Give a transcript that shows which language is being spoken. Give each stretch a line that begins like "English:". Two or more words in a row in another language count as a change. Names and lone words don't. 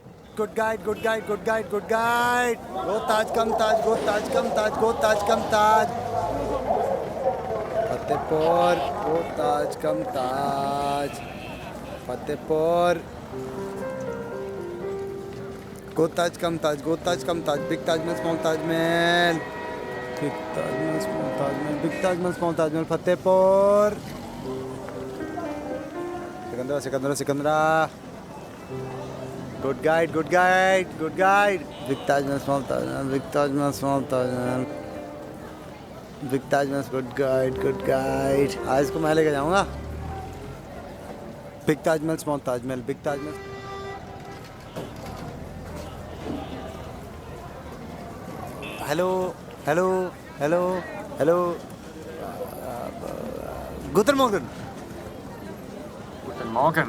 English: Good guide, good guide, good guide, good guide. Go Taj, come Taj, go Taj, come Taj, go Taj, come Taj. Fatehpur, go Taj, come Taj. Fatehpur. Go Taj, come Taj, go Taj, come Taj. Big Taj Mahal, small Taj Mahal. Big Taj Mahal, small Taj Mahal. Big Taj Mahal, small Taj Mahal. Fatehpur. Sikandra, Sikandra. Good guide, good guide, good guide. Big Taj Mahal, small Taj Mahal. Big Taj Mahal, small Taj Mahal. Big Taj Mahal, good guide, good guide.
Hindi: आज इसको मैं लेके जाऊँगा.
English: Big Taj Mahal, small Taj Mahal. Big Taj Mahal. Hello, hello, hello, hello.
German: Guten Morgen. Guten Morgen.